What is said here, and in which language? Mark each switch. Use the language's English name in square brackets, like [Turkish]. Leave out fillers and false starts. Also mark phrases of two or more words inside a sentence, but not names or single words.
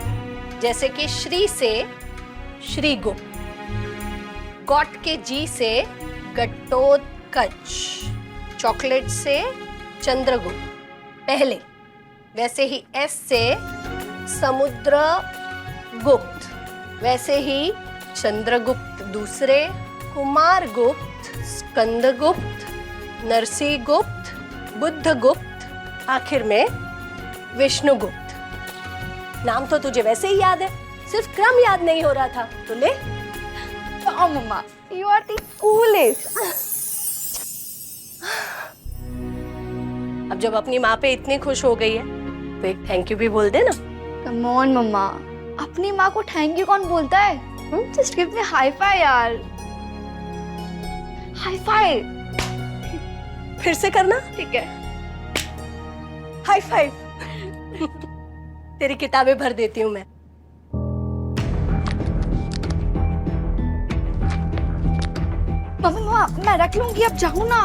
[Hindi] जैसे कि श्री से श्रीगुप्त, गॉट के जी से घटोत्कच, चॉकलेट से चंद्रगुप्त पहले, वैसे ही एस से समुद्रगुप्त, वैसे ही चंद्रगुप्त दूसरे, कुमारगुप्त, स्कंदगुप्त, नरसिंहगुप्त, बुद्धगुप्त, आखिर में विष्णुगुप्त। नाम तो तुझे वैसे ही याद है, सिर्फ क्रम याद नहीं हो रहा था। तो ले। [English] Oh, मम्मा, you are the coolest. [Hindi] अब जब अपनी माँ पे इतनी खुश हो गई है तो एक [English] thank you [Hindi] भी बोल दे ना। [English] Come on, [Hindi] मम्मा, अपनी माँ को [English] thank you [Hindi] कौन बोलता है? [English] Just give me high five यार। High five। [Hindi] फिर से करना। ठीक है। [English] high five. [Hindi] तेरी किताबें भर देती हूँ मैं। मम्मा, मैं रख लूंगी, अब जाओ ना।